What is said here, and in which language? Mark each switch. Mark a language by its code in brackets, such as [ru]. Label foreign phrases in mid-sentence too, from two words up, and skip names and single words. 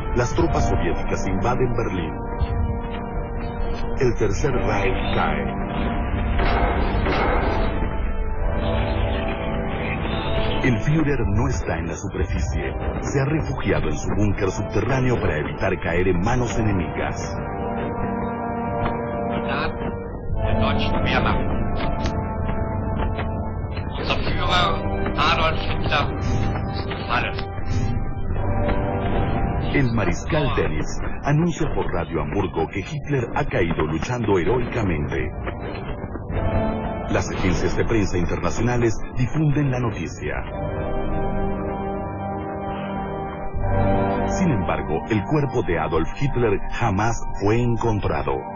[es] Las tropas soviéticas invaden Berlín. El Tercer Reich cae. El Führer no está en la superficie. Se ha refugiado en su búnker subterráneo para evitar caer en manos enemigas. [de] Soldaten der deutschen Wehrmacht. Unser Führer Adolf Hitler ist gefallen. [es] El mariscal Dönitz anuncia por Radio Hamburgo que Hitler ha caído luchando heroicamente. Las agencias de prensa internacionales difunden la noticia. Sin embargo, el cuerpo de Adolf Hitler jamás fue encontrado.